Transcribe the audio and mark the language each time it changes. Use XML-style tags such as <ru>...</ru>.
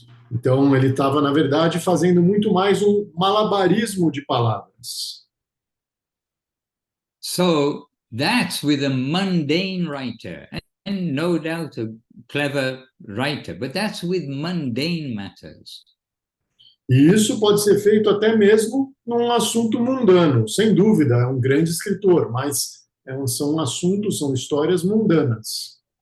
<pt>Então, ele estava, na verdade, fazendo muito mais um malabarismo de palavras.</pt> <en>So that's with a mundane writer, and no doubt a clever writer, but that's with mundane matters.</en> <pt>E isso pode ser feito até mesmo num assunto mundano, sem dúvida, é um grande escritor, mas são assuntos, são histórias mundanas.</pt>